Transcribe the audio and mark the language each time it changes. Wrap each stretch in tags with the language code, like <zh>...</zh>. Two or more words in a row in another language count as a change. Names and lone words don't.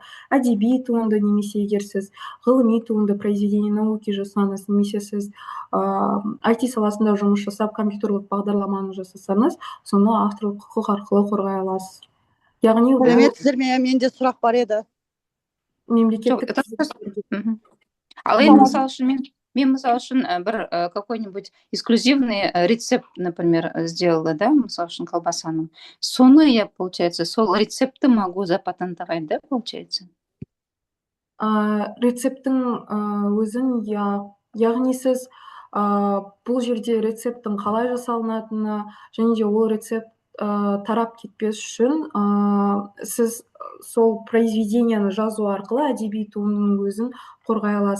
<kk>Әдеби туынды, немесе егер сіз ғылыми туынды,</kk> <ru>произведение науки</ru> <kk>жасаңыз, немесе сіз IT саласында жұмыс жасап, компьютерлік бағдарламаны жасасаңыз, соны авторлық құқық арқылы қорғай аласыз. Яғни сәлеметсіздер ме? Менде сұрақ бар еді. Мемлекеттік. Ал енді мысалы үшін мен мысалы үшін бір</kk> <ru>какой-нибудь эксклюзивный рецепт, например, сделала,</ru> <kk>да, мысалы үшін колбасаның.</kk> <ru>Соны я, получается,</ru> <kk>сол рецепті</kk> <ru>могу запатентовать, да, получается?</ru> <kk>Рецепттің өзін, яғни сіз бұл жерде рецепттің қалай жасалынатыны және де ол рецепт тарап кетпес үшін сіз сол произведениені жазу арқылы әдеби туындының өзін қорғай аласыз.</kk>